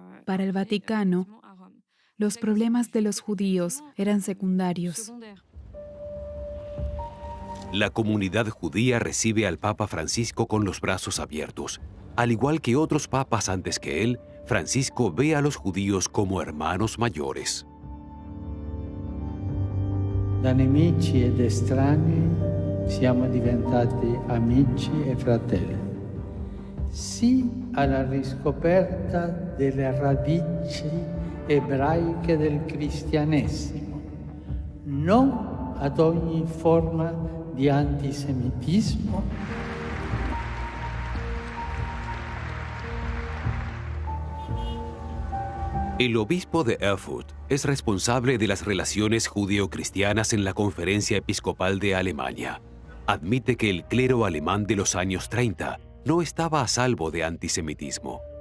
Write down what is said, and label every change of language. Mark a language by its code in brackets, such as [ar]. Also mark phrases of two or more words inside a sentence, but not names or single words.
[es] Para el Vaticano, Los problemas de los judíos eran secundarios. La comunidad judía recibe al Papa Francisco con los brazos abiertos. Al igual que otros papas antes que él, Francisco ve a los judíos como hermanos mayores. [it] Da nemici ed estranei siamo diventati amici e fratelli. Sì alla riscoperta delle radici ebraiche del cristianesimo, non ad ogni forma di antisemitismo. [es] El obispo de Erfurt es responsable de las relaciones judeo-cristianas en la Conferencia Episcopal de Alemania. Admite que el clero alemán de los años 30 no estaba a salvo de antisemitismo.